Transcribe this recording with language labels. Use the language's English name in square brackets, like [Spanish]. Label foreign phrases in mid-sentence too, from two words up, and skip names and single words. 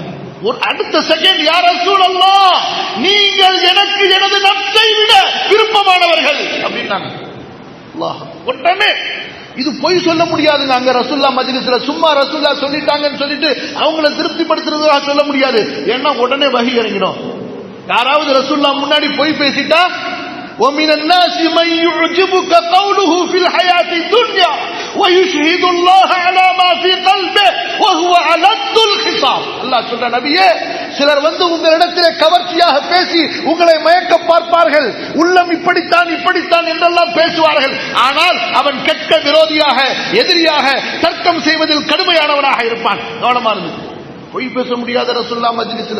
[Tamil] ஒரு அடுத்த செகண்ட், [Arabic] يا رسول الله, [Tamil] நீங்கள் எனக்கு எனது நஃப்ஸை விட விருப்பமானவர்கள் அப்படின்னாங்க. அல்லாஹ், உடனே இது பொய் சொல்ல முடியாதுங்க. அங்க ரசூலுல்லாஹ் மஜ்லிஸ்ல சும்மா ரசூலுல்லாஹ் சொல்லிட்டாங்கன்னு சொல்லிட்டு அவங்கள திருப்திப்படுத்துறதுக்காக சொல்ல முடியாது. ஏன்னா உடனே வஹி இறங்கிடும். யாராவது ரசூலுல்லாஹ் முன்னாடி பொய் பேசிட்டா, [Arabic] وَمِنَ النَّاسِ مَن يُعْجِبُكَ قَوْلُهُ فِي الْحَيَاةِ الدُّنْيَا وَيُشْهِدُ اللَّهَ عَلَى مَا فِي قَلْبِهِ وَهُوَ أَلَدُّ الْخِصَامِ. [Tamil] அல்லாஹ் சொல்ற, நபியே, சிலர் வந்து உங்களிடத்திலே கவர்ச்சியாக பேசி உங்களை மயக்க பார்ப்பார்கள், உள்ளம் இப்படித்தான் இப்படித்தான் என்றெல்லாம் பேசுவார்கள். ஆனால் அவன் கெட்ட விரோதியாக, எதிரியாக, தர்க்கம் செய்வதில் கடுமையானவனாக இருப்பான். கவனமா இருந்து, பொய் பேச முடியாத ரசூலுல்லாஹ் மஜ்லிஸ்ல.